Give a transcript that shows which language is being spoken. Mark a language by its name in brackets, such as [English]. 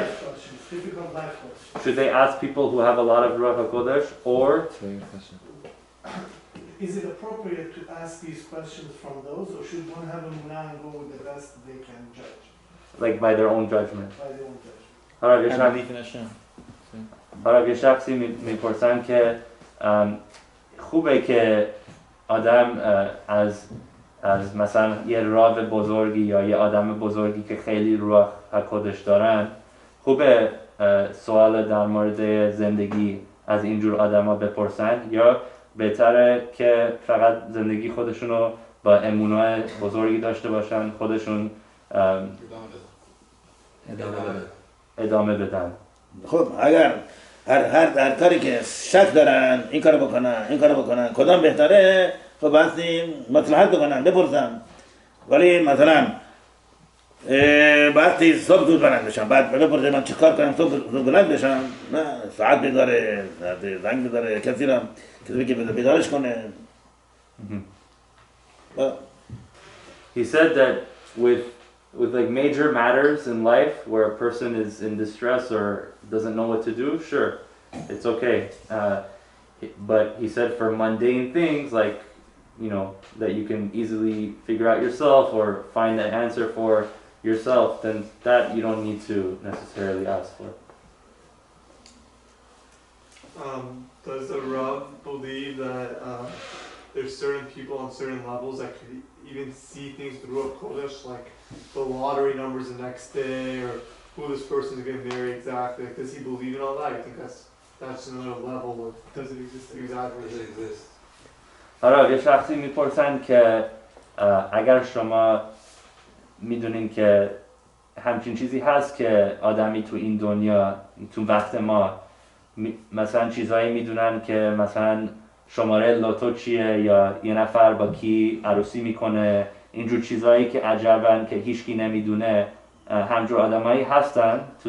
[English] Life questions, difficult life questions. Should they ask people who have a lot of Ruach HaKodesh, or That's a very good question. Is it appropriate to ask these questions from those, or should one have a muna and go with the best they can judge like by their own judgment? by their own judgment? [Persian] حالا [English] And belief in Hashem. [Persian] یه شخصی میپرسن که خوبه که آدم از مثلا یه راو بزرگی یا یه آدم بزرگی که خیلی روح حکودش دارن خوبه سوال در مورد زندگی از اینجور آدم ها بپرسن یا بهتره که فقط زندگی خودشونو با امونای بزرگی داشته باشن خودشون ادامه بدن. خب اگر هر کاری که شک دارن این کارو بکنن کدام بهتره خب بحثی مصلحت بکنن بپرسن ولی مثلا بحثی صبح زود بلند بشم بعد بپرسه من چه کار کنم صبح زود بلند بشم نه ساعت بذاره زنگ بذاره کسی که بیدارش کنه. [English] He said that with like major matters in life where a person is in distress or doesn't know what to do, sure, it's okay. But he said for mundane things like, you know, that you can easily figure out yourself or find an answer for yourself, then that you don't need to necessarily ask for. Does the Rav believe that there's certain people on certain levels that could even see things through a Kodesh, like the lottery numbers the next day, or who this person is going to marry exactly? Like, does he believe in all that? I think that's another level of Does it exist? exaggeration. Does it exist? [Persian] حالا یه شخصی میپرسن که اگر شما میدونین که همچین چیزی هست که آدمی تو این دنیا تو وقت ما مثلا چیزایی میدونن که مثلا شماره لوتو چیه یا یه نفر با کی عروسی میکنه اینجور چیزایی که عجبن که هیچکی نمیدونه همجور آدمایی هستن تو